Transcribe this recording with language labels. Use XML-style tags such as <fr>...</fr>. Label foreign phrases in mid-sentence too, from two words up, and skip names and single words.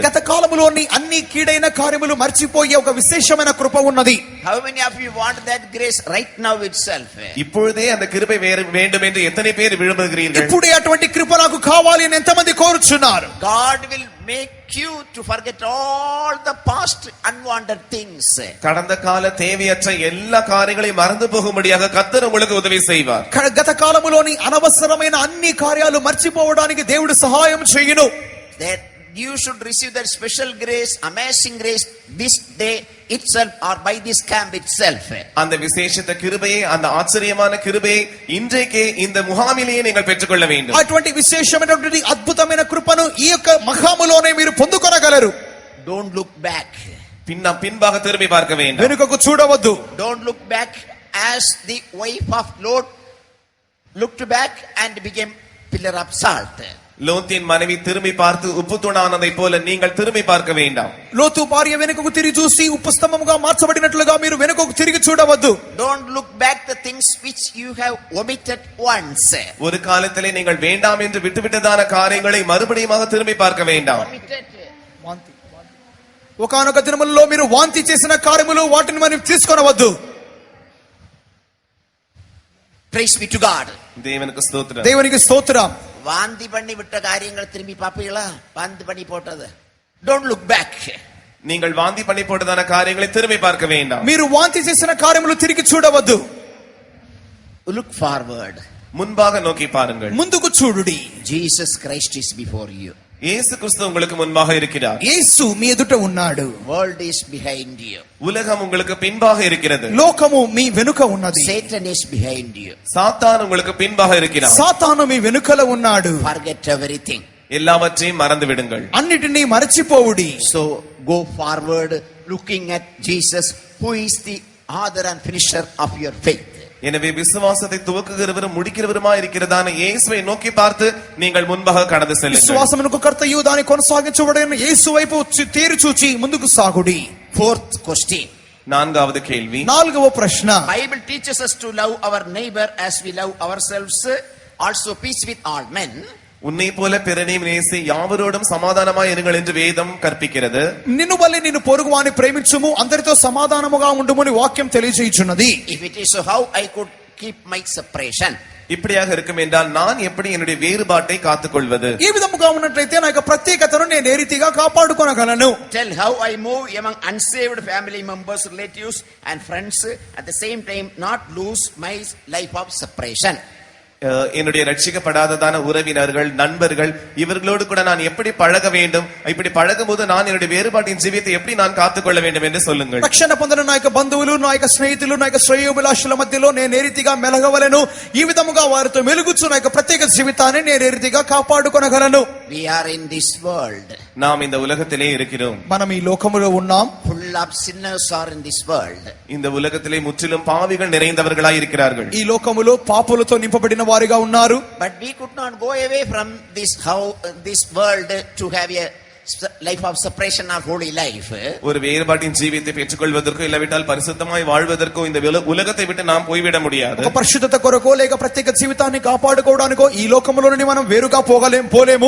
<te>గత కాలములోని అన్ని కీడైన కార్యములు మర్చిపోయే ఒక విశేషమైన కృప ఉన్నది.</te> <en>How many of you want that grace right now itself?</en> <ta>இப்பொழுதே அந்த கிருபை வேண்டும் என்று எத்தனை பேர் விரும்புகிறீர்கள்?</ta> <te>ఇప్పుడే అటువంటి కృప నాకు కావాలి అని ఎంతమంది కోరుచున్నారు?</te> <en>God will make you to forget all the past unwanted things.</en> <ta>கடந்த கால தேவையற்ற எல்லா காரியங்களையும் மறந்து போகும்படியாக கர்த்தர் உங்களுக்கு உதவி செய்வார்.</ta> <te>గత కాలములోని అనవసరమైన అన్ని కార్యాలు మర్చిపోవడానికి దేవుడు సహాయం చేయును.</te> <en>That you should receive that special grace, amazing grace this day itself or by this camp itself.</en> <ta>அந்த விசேஷித்த கிருபையை, அந்த ஆச்சரியமான கிருபையை இன்றைக்கே இந்த முகாமிலேயே நீங்கள் பெற்றுக்கொள்ள வேண்டும்.</ta> <te>అటువంటి విశేషమైనటువంటి అద్భుతమైన కృపను ఈ యొక్క మహాములోనే మీరు పొందుకొనగలరు.</te> <en>Don't look back.</en> <ta>பின்பாக திரும்பி பார்க்க வேண்டும்.</ta> <te>వెనుకకు చూడవద్దు.</te> <en>Don't look back as the wife of Lot looked back and became pillar of salt.</en> <ta>லோத்தின் மனைவி திரும்பி பார்த்து உப்பு தூணானதை போல நீங்கள் திரும்பி பார்க்க வேண்டாம்.</ta> <te>లోతు భార్య వెనుకకు తిరిగి చూసి ఉప్పు స్తంభముగా మార్చబడినట్లుగా మీరు వెనుకకు తిరిగి చూడవద్దు.</te> <en>Don't look back the things which you have omitted once.</en> <ta>ஒரு காலத்திலே நீங்கள் வேண்டாம் என்று விட்டுவிட்டதான காரியங்களை மறுபடியும் திரும்பி பார்க்க வேண்டாம்.</ta> <te>ఒకానొక దినములలో మీరు వాంతి చేసిన కార్యములు వాటిని మనం తీసుకొనవద్దు.</te> <en>Praise be to God.</en> <ta>தேவனுக்கு ஸ்தோத்திரம்.</ta> <te>దేవునికి స్తోత్రం.</te> <ta>வாந்தி பண்ணி விட்ட காரியங்கள் திரும்பி பாப்பீங்களா? வாந்தி பண்ணி போட்டது.</ta> <en>Don't look back.</en> <ta>நீங்கள் வாந்தி பண்ணி போட்டதான காரியங்களை திரும்பி பார்க்க வேண்டாம்.</ta> <te>మీరు వాంతి చేసిన కార్యములు తిరిగి చూడవద్దు.</te> <en>Look forward.</en> <ta>முன்பாக நோக்கி பாருங்கள்.</ta> <te>ముందుకు చూడుడి.</te> <en>Jesus Christ is before you.</en> <ta>இயேசு கிறிஸ்து உங்களுக்கு முன்பாக இருக்கிறார்.</ta> <te>యేసు మీ ఎదుట ఉన్నాడు.</te> <en>World is behind you.</en> <ta>உலகம் உங்களுக்கு பின்பாக இருக்கிறது.</ta> <te>లోకము మీ వెనుక ఉన్నది.</te> <en>Satan is behind you.</en> <ta>சாத்தான் உங்களுக்கு பின்பாக இருக்கிறார்.</ta> <te>సాతాను మీ వెనుకల ఉన్నాడు.</te> <en>Forget everything.</en> <ta>எல்லாவற்றையும் மறந்து விடுங்கள்.</ta> <te>అన్నిటినీ మరచిపోవుడి.</te> <en>So go forward looking at Jesus, who is the author and finisher of your faith.</en> <ta>எனவே விசுவாசத்தை துவக்குகிறவரும் முடிக்கிறவருமாய் இருக்கிறதான இயேசுவை நோக்கி பார்த்து நீங்கள் முன்பாக கடந்து செல்லுங்கள்.</ta> <te>విశ్వాసమునకు కర్తయు దాని కొనసాగించువాడైన యేసు వైపు తేరి చూచి ముందుకు సాగుడి.</te> <en>Fourth question.</en> <ta>நான்காவது கேள்வி.</ta> <te>నాలుగవ ప్రశ్న.</te> <en>Bible teaches us to love our neighbor as we love ourselves. Also peace with all men.</en> <ta>உன்னை போல பிறனையும் நேசி யாவரோடும் சமாதானமாய் இருங்கள் என்று வேதம் கற்பிக்கிறது.</ta> <te>నిన్ను వలె నిన్ను పొరుగువాని ప్రేమించుము, అందరితో సమాధానముగా ఉండుమని వాక్యం తెలియజేయుచున్నది.</te> <en>If it is so, how I could keep my separation?</en> <ta>இப்படியாக இருக்கும் என்றால் நான் எப்படி என்னுடைய வேறுபாட்டை காத்துக்கொள்வது?</ta> <te>ఈ విధముగా ఉన్నట్లయితే నా యొక్క ప్రత్యేకతను నేను ఏ రీతిగా కాపాడుకొనగలను?</te> <en>Tell how I move among unsaved family members, relatives and friends, at the same time not lose my life of separation.</en> <ta>என்னுடைய ரட்சிக்கப்படாததான உறவினர்கள், நண்பர்கள், இவர்களோடு கூட நான் எப்படி பழக வேண்டும்? இப்படி பழகும் போது நான் என்னுடைய வேறுபாட்டின் ஜீவியத்தை எப்படி நான் காத்துக்கொள்ள வேண்டும் என்று சொல்லுங்கள்.</ta> <te>రక్షణ పొందిన నా యొక్క బంధువులు, నా యొక్క స్నేహితులు, నా యొక్క శ్రేయోభిలాషుల మధ్యలో నేను ఏ రీతిగా మెలగవలను, ఈ విధముగా వారితో మెలుగుచు నా యొక్క ప్రత్యేక జీవితాన్ని నేను ఏ రీతిగా కాపాడుకొనగలను?</te> <en>We are in this world.</en> <ta>நாம் இந்த உலகத்திலே இருக்கிறோம்.</ta> <te>మనం ఈ లోకములో ఉన్నాం.</te> <en>Full of sinners are in this world.</en> <ta>இந்த உலகத்திலே முற்றிலும் பாவிகள் நிறைந்தவர்களாய் இருக்கிறார்கள்.</ta> <te>ఈ లోకములో పాపులతో నింపబడిన వారిగా ఉన్నారు.</te> <en>But we could not go away from this world to have a life of separation of holy life.</en> <ta>ஒரு வேறுபாட்டின் ஜீவியத்தை பெற்றுக்கொள்வதற்கோ இல்லாவிட்டால் பரிசுத்தமாய் வாழ்வதற்கோ இந்த உலகத்தை விட்டு நாம் போய்விட முடியாது.</ta> <te>ఒక పరిశుద్ధత కొరకో లేక ప్రత్యేక జీవితాన్ని కాపాడుకోవడానికో ఈ లోకములో నుండి మనం వేరుగా పోలేము.</te>